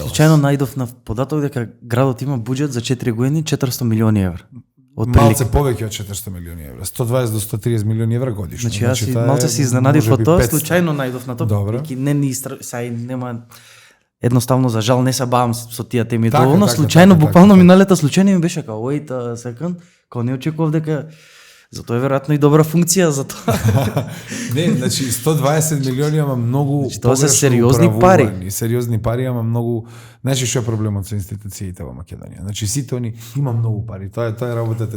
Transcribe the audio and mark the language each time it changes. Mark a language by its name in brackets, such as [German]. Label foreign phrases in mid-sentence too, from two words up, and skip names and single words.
[Macedonian] Случајно најдов на податок дека градот има буџет за 4 години 400 милиони евра. Малце повеќе од 400 милиони евра, 120 до 130 милиони евра годишно. Значи јас малце се изненадив од тоа, случајно најдов на тоа. Добро. Не сај нема едноставно за жал не се бавам со тие теми доволно, случајно буквално миналета случајно ми беше као [English] wait a second, [Macedonian] као не очекував дека затоа е веројатно и добра функција за тоа. Не, значи 120 милиони ама многу тоа се сериозни пари. Сериозни пари, ама многу. Значи што е проблемот со институциите во Македонија? Значи сите они има многу пари. Тоа е работата.